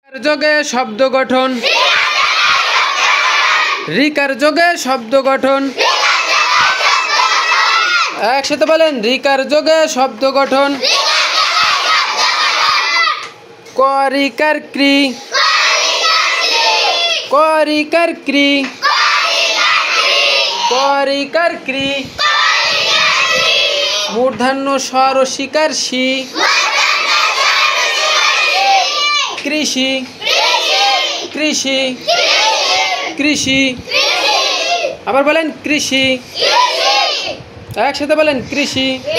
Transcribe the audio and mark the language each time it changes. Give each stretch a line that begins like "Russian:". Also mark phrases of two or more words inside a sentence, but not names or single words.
Bangla: যোগে শব্দ গঠন। রিকার যোগে শব্দ গঠন। একসাথে বলেন, রিকার যোগে শব্দ গঠন। ক রিকার ক্রি, ক রিকার ক্রি, ক রিকার ক্রি। মূর্ধন্য স রসিকার শি, কৃষি, কৃষি, কৃষি। আবার বলেন কৃষি, একসাথে বলেন কৃষি।